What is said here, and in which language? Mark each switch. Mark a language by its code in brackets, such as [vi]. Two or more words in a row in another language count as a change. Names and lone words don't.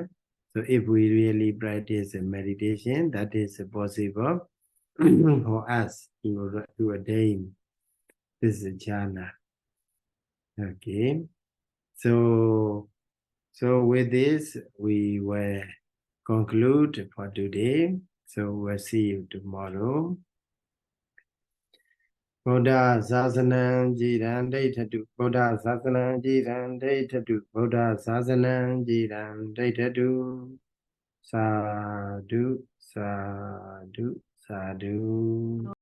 [en] So if we really practice meditation, that is possible for us to attain this jhana. Okay. So with this, we will conclude for today. So we'll see you tomorrow. [pi] Buddha Sasanam Jiran Daitatu, Buddha Sasanam Jiran Daitatu, Buddha Sasanam Jiran Daitatu. Sadhu, sadhu, sadhu.